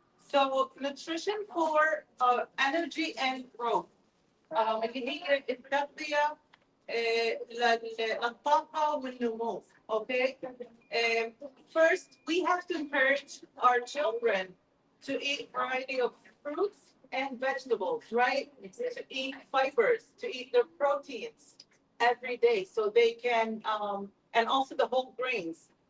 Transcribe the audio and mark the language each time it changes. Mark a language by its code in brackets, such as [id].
[en] So nutrition for energy and growth. [ar] اللي هي التغذية للطاقة والنمو. [en] Okay. First, we have to encourage our children to eat a variety of fruits and vegetables, right? To eat fibers, to eat their proteins every day so they can, and also the whole grains.